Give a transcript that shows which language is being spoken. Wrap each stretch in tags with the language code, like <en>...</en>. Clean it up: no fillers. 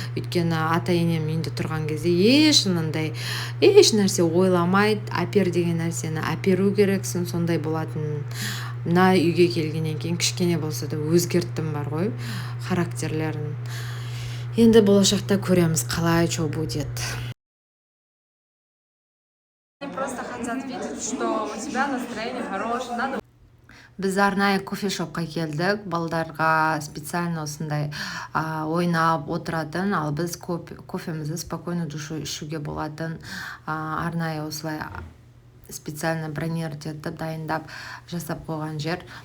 <kk>Өйткені ата енем үйінде тұрған кезде еш нәрсе ойламайды, әпер деген нәрсені әперу керексің, сондай болатын. Мына үйге келгеннен кейін кішкене болса да өзгерттім бар ғой характерлерін. Енді болашақта көреміз, қалай</kk> <ru>что будет. Они просто хотят видеть, что у тебя настроение хорошее, надо.</ru> <kk>Біз арнайы кофешопқа келдік, балдарға специально осындай ойнап отыратын, ал біз кофемізді</kk> <ru>спокойно душу</ru> <kk>ішуге болатын арнайы осылай специально бронировать етіп дайындап жасап қойған жер.</kk>